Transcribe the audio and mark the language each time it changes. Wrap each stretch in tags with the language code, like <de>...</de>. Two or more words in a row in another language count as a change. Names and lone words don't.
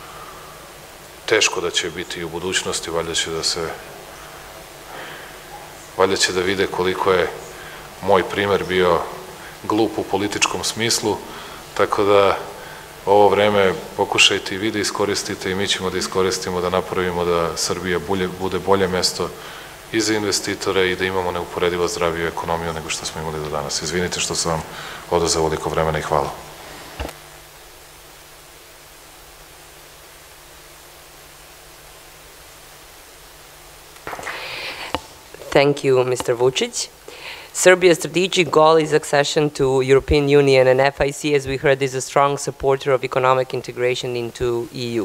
<sr>Teško da će biti i u budućnosti, valjda će da vide koliko je moj primer bio glup u političkom smislu, tako da ovo vreme pokušajte i vi da iskoristite i mi ćemo da iskoristimo da napravimo da Srbija bude bolje mesto i za investitore i da imamo neuporedivo zdraviju ekonomiju nego što smo imali do danas. Izvinite što sam vam oduzeo ovoliko vremena i hvala.</sr> <en>Thank you, Mr. Vučić. Serbia's strategic goal is accession to European Union, and FIC, as we heard, is a strong supporter of economic integration into EU.</en>